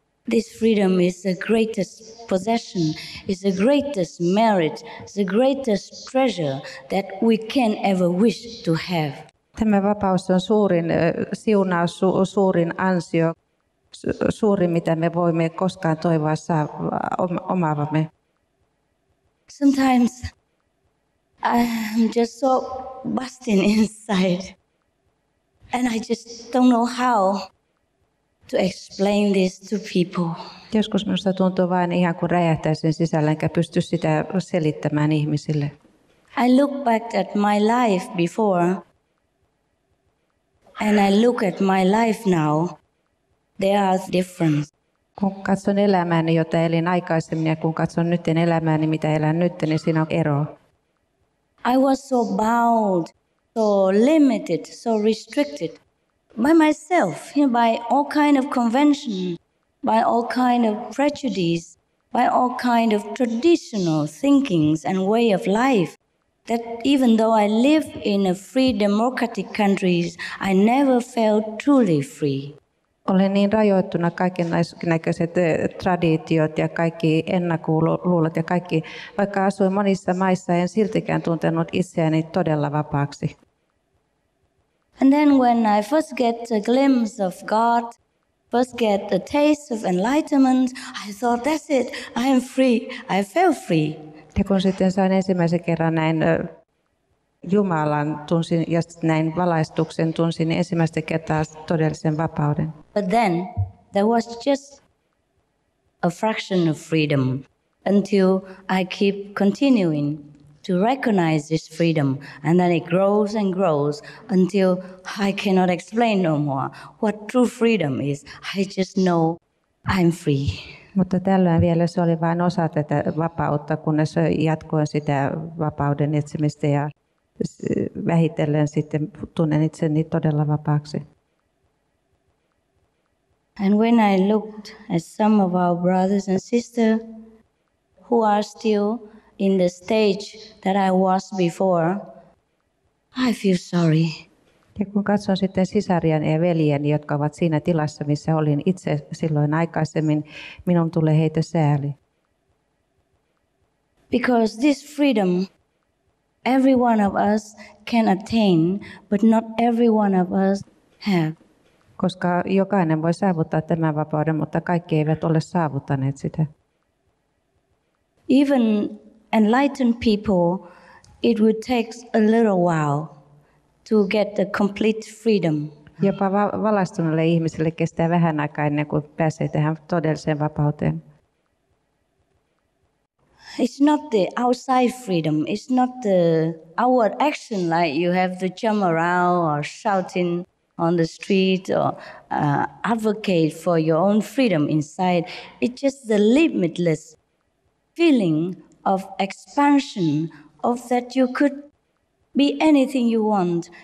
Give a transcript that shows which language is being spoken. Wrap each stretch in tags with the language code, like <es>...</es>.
<en>this freedom is the greatest possession, is the greatest merit, is the greatest treasure that we can ever wish to have.</en> <fi>Tämä vapaus on suurin siunaus, suurin ansio, suurin mitä me voimme koskaan toivoa omaavamme.</fi> <en>Sometimes I'm just so busting inside and I just don't know how to explain this to people.</en> <fi>Joskus minusta tuntuu vain ihan kuin räjähtäisin sisällä, enkä pysty sitä selittämään ihmisille.</fi> <en>I look back at my life before and I look at my life now. There are difference.</en> <fi>Kun katson elämääni, jota elin aikaisemmin, ja kun katson nyt elämääni, mitä elän nyt, niin siinä on ero.</fi> <en>I was so bound, so limited, so restricted by myself, by all kind of convention, by all kind of prejudice, by all kind of traditional thinkings and way of life, that even though I live in a free democratic countries, I never felt truly free.</en> <fi>Olen niin rajoittuna kaikennäköiset traditiot ja kaikki ennakkoluulot ja kaikki, vaikka asuin monissa maissa, en siltikään tuntenut itseäni todella vapaaksi.</fi> <en>And then when I first get a glimpse of God, first get a taste of enlightenment, I thought, that's it, I am free, I felt free.</en> <fi>Ja kun sitten sain ensimmäisen kerran näin Jumalan tunsin ja näin valaistuksen tunsin, niin ensimmäistä kertaa todellisen vapauden.</fi> <en>But then there was just a fraction of freedom until I keep continuing to recognize this freedom, and then it grows and grows until I cannot explain no more what true freedom is. I just know I'm free.</en> <fi>Mutta tällöin vielä se oli vain osa tätä vapautta, kunnes jatkoin sitä vapauden etsimistä ja vähitellen sitten tunnen itseni todella vapaaksi.</fi> <en>And when I looked at some of our brothers and sisters who are still in the stage that I was before, I feel sorry.</en> <fi>Ja kun katson sitten sisariani ja veljeni, jotka ovat siinä tilassa, missä olin itse silloin aikaisemmin, minun tulee heitä sääli.</fi> <en>Because this freedom, every one of us can attain, but not every one of us have.</en> <fi>Koska jokainen voi saavuttaa tämän vapauden, mutta kaikki eivät ole saavuttaneet sitä.</fi> <en>Even enlightened people, it would take a little while to get the complete freedom.</en> <fi>Jopa valaistuneille ihmisille kestää vähän aikaa ennen kuin pääsee tähän todelliseen vapauteen.</fi> <en>It's not the outside freedom. It's not the outward action like you have to jump around or shouting on the street or advocate for your own freedom inside. It's just the limitless feeling of expansion, of that you could be anything you want.</en>